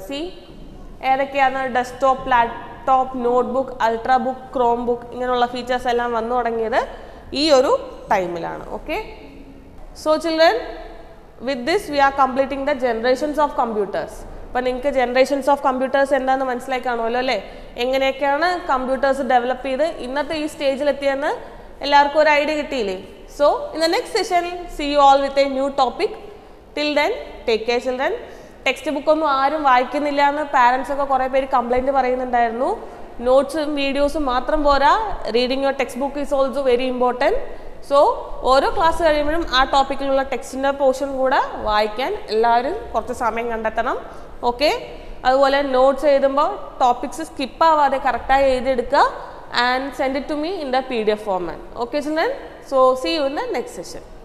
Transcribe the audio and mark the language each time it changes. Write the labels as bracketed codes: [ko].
[ml] C ഏതൊക്കെയാണ്? Desktop, laptop, notebook, ultra book, Chrome book, ഇങ്ങനെയുള്ള features എല്ലാം വന്നു തുടങ്ങിയത് ഈ ഒരു ടൈമിലാണ്. [en] Okay, so children, with this we are completing the generations of computers. [ml] അപ്പോൾ നിങ്ങൾക്ക് ജനറേഷൻസ് ഓഫ് കമ്പ്യൂട്ടേഴ്സ് എന്താണെന്ന് മനസ്സിലായി കാണുമല്ലോ അല്ലേ? എങ്ങനെയൊക്കെയാണ് കമ്പ്യൂട്ടേഴ്സ് ഡെവലപ്പ് ചെയ്ത് ഇന്നത്തെ ഈ സ്റ്റേജിലെത്തിയെന്ന് എല്ലാവർക്കും ഒരു ഐഡിയ കിട്ടിയില്ലേ? [en] So, in the next session, see you all with a new topic. Till then, take care children. [ml] Text book ഒന്നും ആരും വായിക്കുന്നില്ല എന്ന് പാരൻസ് ഒക്കെ കുറേ പേര് കംപ്ലൈൻറ്റ് പറയുന്നുണ്ടായിരുന്നു. നോട്ട്സും വീഡിയോസും മാത്രം പോരാ, [en] Reading your text book is also very important. [ml] So ഓരോ ക്ലാസ് കഴിയുമ്പോഴും ആ ടോപ്പിക്കിലുള്ള ടെക്സ്റ്റിൻ്റെ പോർഷൻ കൂടെ വായിക്കാൻ എല്ലാവരും കുറച്ച് സമയം കണ്ടെത്തണം. [en] okay, [ml] അതുപോലെ നോട്ട്സ് എഴുതുമ്പോൾ ടോപ്പിക്സ് സ്കിപ്പ് ആവാതെ കറക്റ്റായി എഴുതിയെടുക്കുക [en] and send it to me in the PDF format. Okay children, so see you in the next session.